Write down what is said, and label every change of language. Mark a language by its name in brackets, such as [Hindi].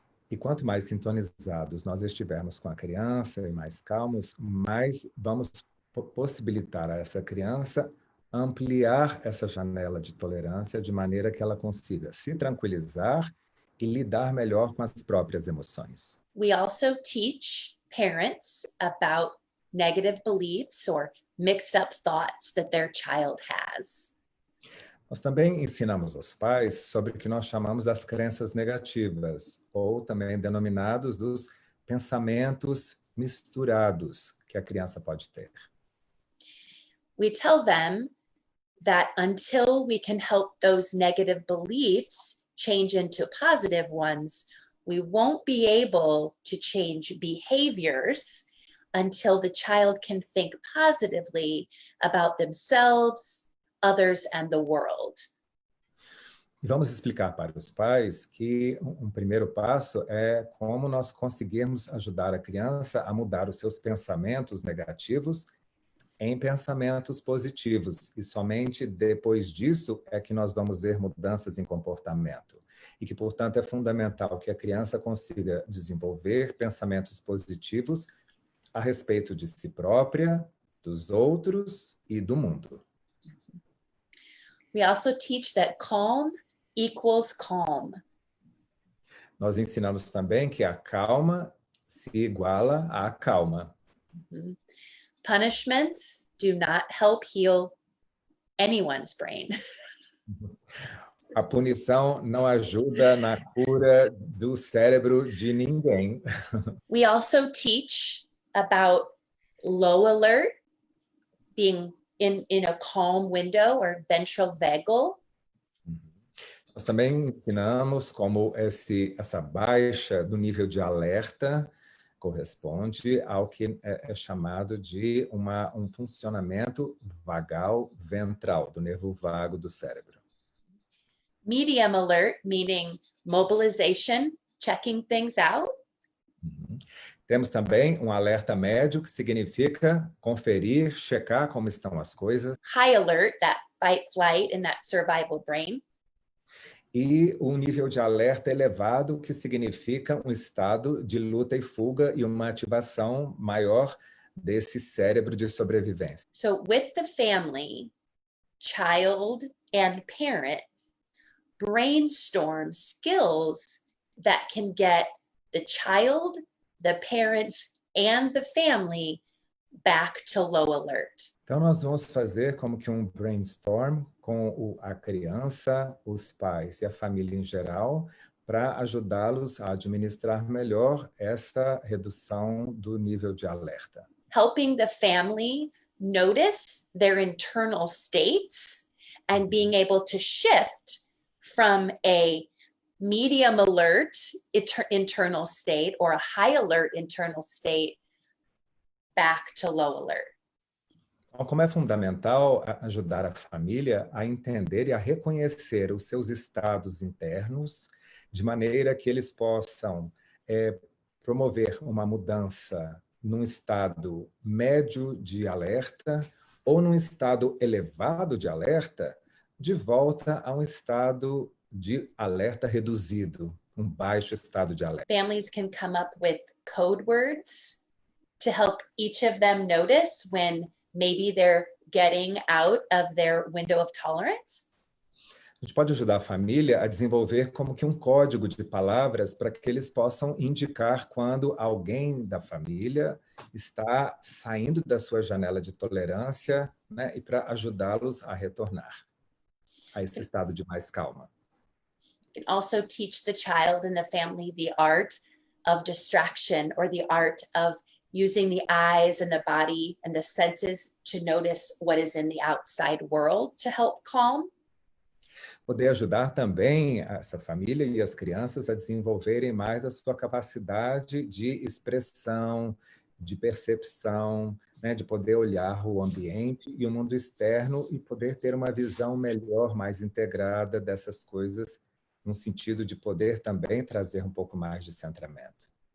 [Portuguese] E quanto mais sintonizados nós estivermos com a criança e mais calmos, mais vamos possibilitar a essa criança ampliar essa janela de tolerância de maneira que ela consiga se tranquilizar e lidar melhor com as próprias emoções. [English] We also teach parents about negative beliefs or mixed up thoughts that their child has. [Portuguese] Nós também ensinamos aos pais sobre o que nós chamamos das crenças negativas, ou também denominados dos pensamentos misturados que a criança pode ter. [English] We tell them that until we can help those negative beliefs change into positive ones, we won't be able to change behaviors until the child can think positively about themselves, others, and the world. [Portuguese] E vamos explicar para os pais que um primeiro passo é como nós conseguirmos ajudar a criança a mudar os seus pensamentos negativos em pensamentos positivos. E somente depois disso é que nós vamos ver mudanças em comportamento. E que, portanto, é fundamental que a criança consiga desenvolver pensamentos positivos a respeito de si própria, dos outros e do mundo. [English] We also teach that calm equals calm. [Portuguese] Nós ensinamos também que a calma se iguala à calma. Mm-hmm. [English] Punishments do not help heal anyone's brain. [Portuguese] A punição não ajuda na cura do cérebro de ninguém. [English] We also teach about low alert, being in a calm window or ventral vagal. [Portuguese] Nós também ensinamos como essa baixa do nível de alerta corresponde ao que é chamado de um funcionamento vagal ventral, do nervo vago do cérebro. [English] Medium alert, meaning mobilization, checking things out. [Portuguese] Temos também um alerta médio, que significa conferir, checar como estão as coisas. [English] High alert, that fight, flight, and that survival brain. [Portuguese] E um nível de alerta elevado, que significa um estado de luta e fuga e uma ativação maior desse cérebro de sobrevivência. [English] So with the family, child and parent brainstorm skills that can get the child, the parent, and the family back to low alert. [Portuguese] Então, nós vamos fazer como que um brainstorm com a criança, os pais e a família em geral, para ajudá-los a administrar melhor essa redução do nível de alerta. [English] Helping the family notice their internal states and being able to shift from a medium alert internal state or a high alert internal state back to low alert. [Portuguese] Então, como é fundamental ajudar a família a entender e a reconhecer os seus estados internos, de maneira que eles possam promover uma mudança num estado médio de alerta ou num estado elevado de alerta, de volta a um estado de alerta reduzido, um baixo estado de alerta. [English] Families can come up with code words to help each of them notice when maybe they're getting out of their window of tolerance. [Portuguese] A gente pode ajudar a família a desenvolver como que um código de palavras para que eles possam indicar quando alguém da família está saindo da sua janela de tolerância, né, e para ajudá-los a retornar a esse estado de mais calma. [English] You can also teach the child and the family the art of distraction or the art of using the eyes and the body and the senses to notice what is in the outside world to help calm. [Portuguese] Poder ajudar também essa família e as crianças a desenvolverem mais a sua capacidade de expressão, de percepção, né, de poder olhar o ambiente e o mundo externo e poder ter uma visão melhor, mais integrada dessas coisas, no sentido de poder também trazer um pouco mais de centramento.